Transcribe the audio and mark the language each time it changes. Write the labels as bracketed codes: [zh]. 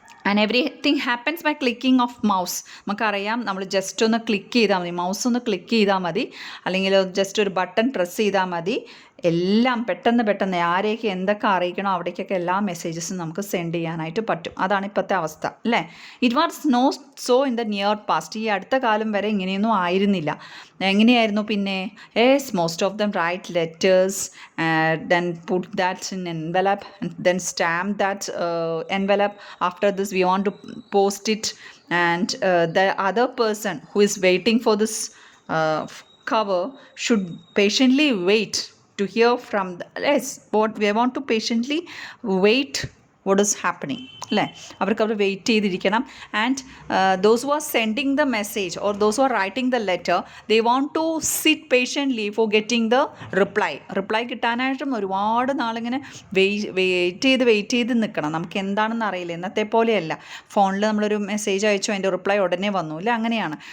[en] And everything happens by clicking of mouse. [ml] നമുക്കറിയാം, നമ്മൾ just ഒന്ന് ക്ലിക്ക് ചെയ്താൽ മതി, മൗസ് ഒന്ന് ക്ലിക്ക് ചെയ്താൽ മതി, അല്ലെങ്കിൽ ജസ്റ്റ് ഒരു ബട്ടൺ പ്രസ് ചെയ്താൽ മതി, എല്ലാം പെട്ടെന്ന് ആരെയൊക്കെ എന്തൊക്കെ അറിയിക്കണോ അവിടേക്കൊക്കെ എല്ലാ മെസ്സേജസും നമുക്ക് സെൻഡ് ചെയ്യാനായിട്ട് പറ്റും. അതാണ് ഇപ്പോഴത്തെ അവസ്ഥ അല്ലേ. [en] It was not so in the near past. [ml] ഈ അടുത്ത കാലം വരെ ഇങ്ങനെയൊന്നും ആയിരുന്നില്ല. എങ്ങനെയായിരുന്നു പിന്നെ? [en] Most of them write letters, then put that in envelope, then stamp that envelope. After this we want to post it, and the other person who is waiting for this cover should patiently wait to hear from the, yes, what we want to patiently wait what is happening അല്ലേ. [ml] അവർക്ക് അവർ wait ചെയ്തിരിക്കണം. [en] and those who are sending the message or those who are writing the letter, they want to sit patiently for getting the reply [ml] കിട്ടാനായിട്ടും ഒരുപാട് നാളിങ്ങനെ wait ചെയ്ത് നിൽക്കണം. നമുക്ക് എന്താണെന്ന് അറിയില്ല. ഇന്നത്തെ പോലെയല്ല, ഫോണിൽ നമ്മളൊരു മെസ്സേജ് അയച്ചു, അതിൻ്റെ റിപ്ലൈ ഉടനെ വന്നു ഇല്ല, അങ്ങനെയാണ്.